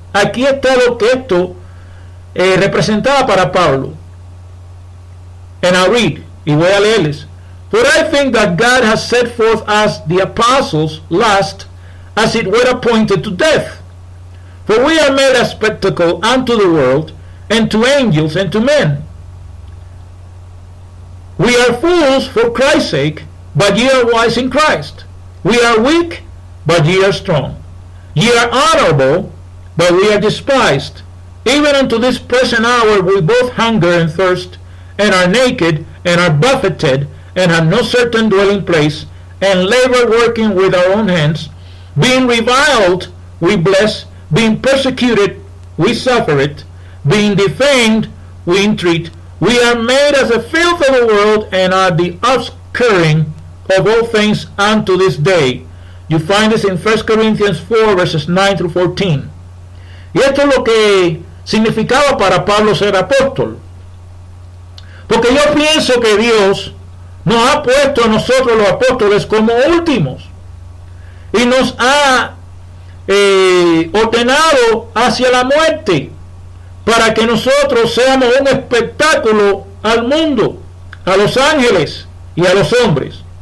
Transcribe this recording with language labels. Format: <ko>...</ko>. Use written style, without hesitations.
<es>Aquí está lo que esto representaba para Pablo.</es> <en>And I'll read.</en> <es>Y voy a leerles.</es> <en>For I think that God has set forth as the apostles last, as it were appointed to death. For we are made a spectacle unto the world, and to angels, and to men. We are fools for Christ's sake, but ye are wise in Christ. We are weak, but ye are strong. Ye are honorable, but we are despised. Even unto this present hour we both hunger and thirst, and are naked, and are buffeted, and have no certain dwelling place, and labor working with our own hands. Being reviled, we bless. Being persecuted, we suffer it. Being defamed, we entreat. We are made as a filth of the world, and are the current of all things unto this day. You find this in 1 Corinthians 4 verses 9 through 14.</en> <es>Y esto es lo que significaba para Pablo ser apóstol. Porque yo pienso que Dios nos ha puesto a nosotros los apóstoles como últimos. Y nos ha ordenado hacia la muerte para que nosotros seamos un espectáculo al mundo, a los ángeles y a los hombres.</es>